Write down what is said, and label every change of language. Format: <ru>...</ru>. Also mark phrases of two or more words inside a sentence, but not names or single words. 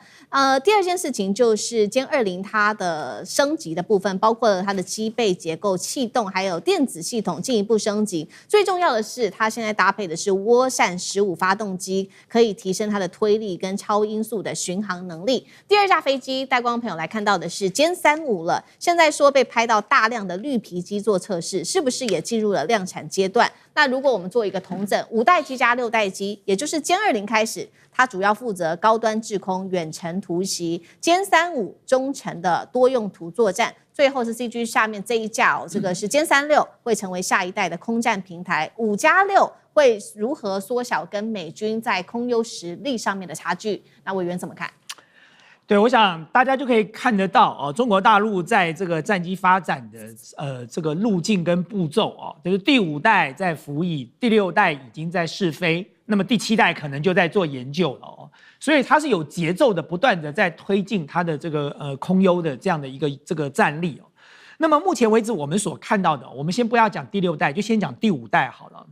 <zh>第二件事情就是殲20它的升級的部分，包括了它的機背結構、氣動還有電子系統進一步升級。最重要的是，它現在搭配的是涡扇15發動機，可以提升它的推力跟超音速的巡航能力。第二架飛機，帶光朋友來看到的是殲35了，現在說被拍到大量的綠皮機做測試，是不是也進入了量產階段？那如果我們做一個統整，5代機加6代機，也就是殲20開始，它主要負責高端制空、遠程突襲；殲35中程的多用途作戰。最後是 CG 下面這一架這個是殲36，會成為下一代的空戰平台。5+6會如何縮小跟美軍在空優實力上面的差距？那委員怎麼看？對，我想大家就可以看得到哦，中國大陸在這個戰機發展的這個路徑跟步驟哦，就是第5代在服役，第6代已經在試飛，那麼第7代可能就在做研究了哦，所以它是有節奏的，不斷的在推進它的這個空優的這樣的一個這個戰力哦。那麼目前為止我們所看到的，我們先不要講第6代，就先講第5代好了。</zh>